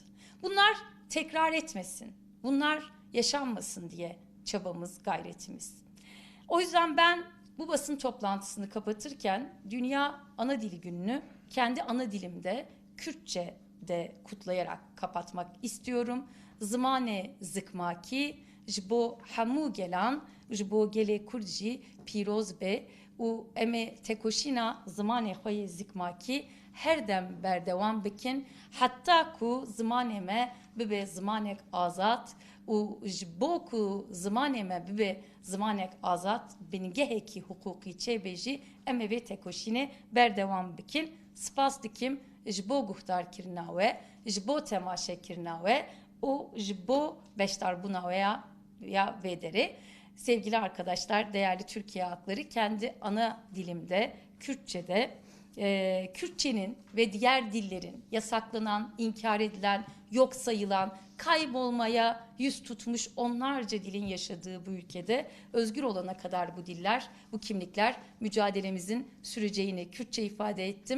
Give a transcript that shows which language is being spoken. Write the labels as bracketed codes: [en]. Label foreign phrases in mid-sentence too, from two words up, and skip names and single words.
[tr] Bunlar tekrar etmesin, bunlar yaşanmasın diye çabamız, gayretimiz. O yüzden ben bu basın toplantısını kapatırken Dünya Ana Dili Günü'nü kendi ana dilimde Kürtçe'de kutlayarak kapatmak istiyorum. [ku] Zmane zikmaki ji bo hemû gelan ji bo gelê Kurd jî pîroz be û em ê tekoşîna zimanê xwe yê zikmakî her dem berdewam bikin heta ku zimanê me bibe zimanek azad û ji bo ku zimanê me bibe zimanek azad bingehekî hukukî çêbê jî em ê vê tekoşînê berdewam bikin. Spas dikim ji bo guhdarkirina we, ji bo temaşekirina we û ji bo beşdarbûna we ya vêderê. [tr] Sevgili arkadaşlar, değerli Türkiye halkları, kendi ana dilimde, Kürtçe'de, Kürtçenin ve diğer dillerin yasaklanan, inkar edilen, yok sayılan, kaybolmaya yüz tutmuş onlarca dilin yaşadığı bu ülkede özgür olana kadar bu diller, bu kimlikler mücadelemizin süreceğini Kürtçe ifade ettim.